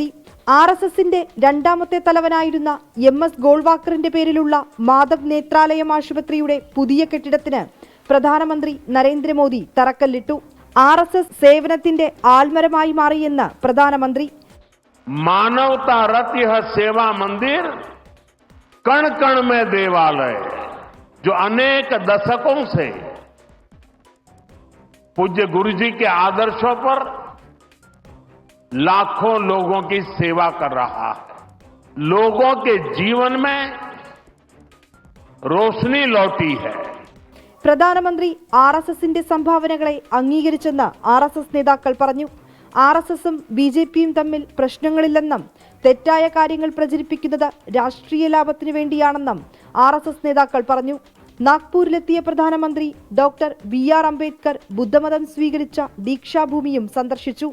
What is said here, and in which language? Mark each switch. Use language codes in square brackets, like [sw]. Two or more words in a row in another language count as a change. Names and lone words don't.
[ml] RSSന്റെ രണ്ടാമത്തെ തലവനായിരുന്ന MS ഗോൾവാക്കറിന്റെ പേരിലുള്ള മാധവ് നേത്രാലയം ആശുപത്രിയുടെ പുതിയ കെട്ടിടത്തിന് പ്രധാനമന്ത്രി നരേന്ദ്രമോദി തറക്കല്ലിട്ടു. RSS സേവനത്തിന്റെ ആൽമരമായി മാറിയെന്ന് പ്രധാനമന്ത്രി. [hi] मानवता रथ यह सेवा मंदिर कण कण में देवालय जो अनेक दशकों से पूज्य गुरु जी के आदर्शों पर लाखों लोगों की सेवा कर रहा है. लोगों के जीवन में रोशनी लौटी है. [ml] പ്രധാനമന്ത്രി RSSന്റെ സംഭാവനകളെ അംഗീകരിച്ചെന്ന് RSS നേതാക്കൾ പറഞ്ഞു. RSSും BJPയും തമ്മിൽ പ്രശ്നങ്ങളില്ലെന്നും തെറ്റായ കാര്യങ്ങൾ പ്രചരിപ്പിക്കുന്നത് രാഷ്ട്രീയ ലാഭത്തിനു വേണ്ടിയാണെന്നും RSS നേതാക്കൾ പറഞ്ഞു. നാഗ്പൂരിലെത്തിയ പ്രധാനമന്ത്രി ഡോക്ടർ BR അംബേദ്കർ ബുദ്ധമതം സ്വീകരിച്ച ദീക്ഷാഭൂമിയും സന്ദർശിച്ചു.